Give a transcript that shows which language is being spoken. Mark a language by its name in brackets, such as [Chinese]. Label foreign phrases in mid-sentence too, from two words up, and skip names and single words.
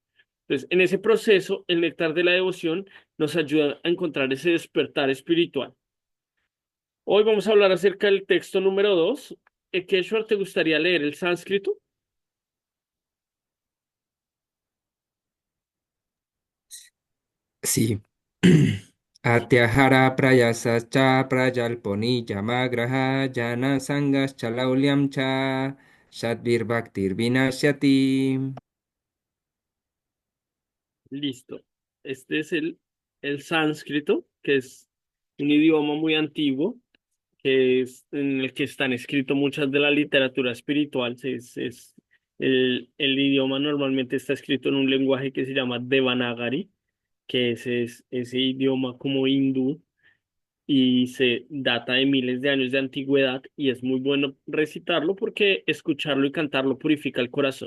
[Spanish] Entonces, en ese proceso, el néctar de la devoción nos ayuda a encontrar ese despertar espiritual. Hoy vamos a hablar acerca del texto número 2. Keshwar, ¿te gustaría leer el sánscrito? Sí. [Sanskrit] Atyahara prayasa cha prayalponi yamagraha jana sangas chalauliam cha shadvir bhaktir vinashyati. [Spanish] Listo. Este es el sánscrito, que es un idioma muy antiguo, que es en el que están escritas muchas de la literatura espiritual. El idioma normalmente está escrito en un lenguaje que se llama Devanagari, que es ese idioma como hindú y se data de miles de años de antigüedad y es muy bueno recitarlo porque escucharlo y cantarlo purifica el corazón.